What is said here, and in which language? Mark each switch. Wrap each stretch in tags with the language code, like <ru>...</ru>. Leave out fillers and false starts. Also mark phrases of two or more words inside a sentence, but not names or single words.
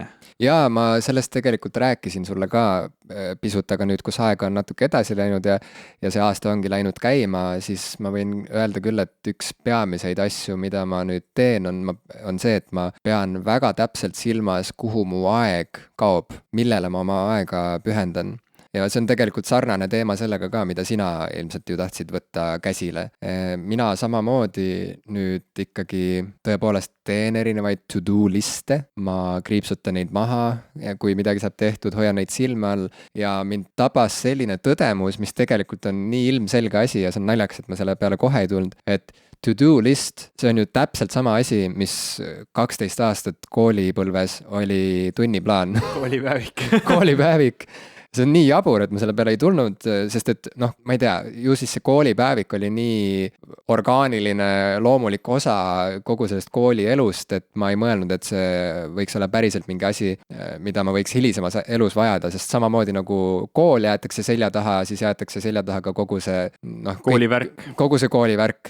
<et>Jaa, ma sellest tegelikult rääkisin sulle ka pisut, aga nüüd, kus aega on natuke edasi läinud ja see aasta ongi läinud käima, siis ma võin öelda küll, et üks peamiseid asju, mida ma nüüd teen, on see, et ma pean väga täpselt silmas, kuhu mu aeg kaob, millele ma oma aega pühendan. Ja see on tegelikult sarnane teema sellega ka, mida sina ilmselt ju tahtsid võtta käsile. Mina samamoodi nüüd ikkagi tõepoolest teen erinevaid to-do liste, ma kriipsutan neid maha ja kui midagi saab tehtud, hoian neid silme all ja mind tabas selline tõdemus, mis tegelikult on nii ilmselge asi ja see on naljakas, et ma selle peale kohe ei tulnud, et to-do list, see on ju täpselt sama asi, mis 12 aastat koolipõlves oli tunniplaan. Koolipäevik. See on nii jabur, et ma selle peale ei tulnud, sest et ma ei tea, ju siis see koolipäevik oli nii orgaaniline, loomulik osa kogu sellest koolielust, et ma ei mõelnud, et see võiks olla päriselt mingi asi, mida ma võiks hilisemas elus vajada, sest samamoodi nagu kool jäetakse selja taha, siis jäetakse selja taha ka kogu see koolivärk.</et>